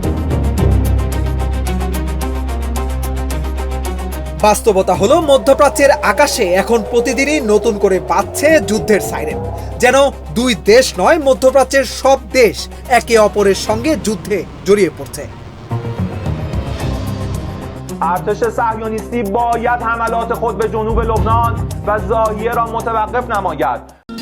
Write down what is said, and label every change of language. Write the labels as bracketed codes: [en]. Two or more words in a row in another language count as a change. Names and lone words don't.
[bn] বাস্তবতা হলো, মধ্যপ্রাচ্যের আকাশে এখন প্রতিদিনই নতুন করে বাজছে যুদ্ধের সাইরেন। যেন ২ দেশ নয়, মধ্যপ্রাচ্যের সব দেশ একে অপরের সঙ্গে যুদ্ধে জড়িয়ে পড়ছে। [fa] ارتش صهیونیستی باید حملات خود به جنوب لبنان و ضاحیه را متوقف نماید.